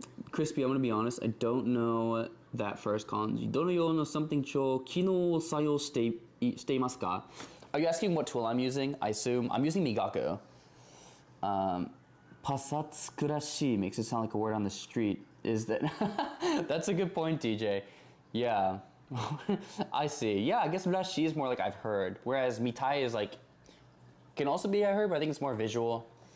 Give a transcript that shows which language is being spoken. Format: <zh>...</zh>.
<en>Crispy, I'm gonna be honest, I don't know that first kanji.</en> <ja>どのような something 帳機能を採用していますか?</ja> <en>Are you asking what tool I'm using? I assume I'm using Migaku. Pasatsukurashi makes it sound like a word on the street. Is that that's a good point, DJ. Yeah. I see. Yeah, I guess rashi is more I've heard, whereas mitai is can also be I heard, but I think it's more visual.</en>